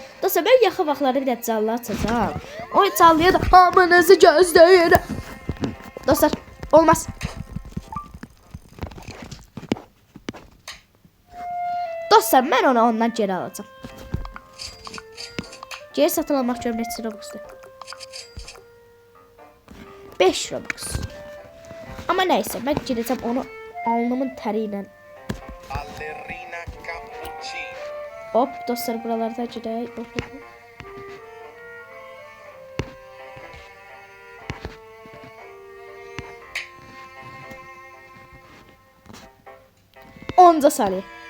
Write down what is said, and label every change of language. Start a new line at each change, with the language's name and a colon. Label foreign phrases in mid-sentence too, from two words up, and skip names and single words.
Azerbaijani: Dostlar ben yaxın vaxtlarda bir də canlı açacağım. O canlıya da hamınızı gözləyirəm. Dostlar olmaz. Dostlar mən onu ondan geri alacağım. Geri satın almaq üçün neçə Robux'dur? 5 Robux.
Turkish: Ama neyse ben gireceğim onu alnımın teriyle. Hop dostlar buralarda gireyim. Hop, hop, hop. Onca saniye.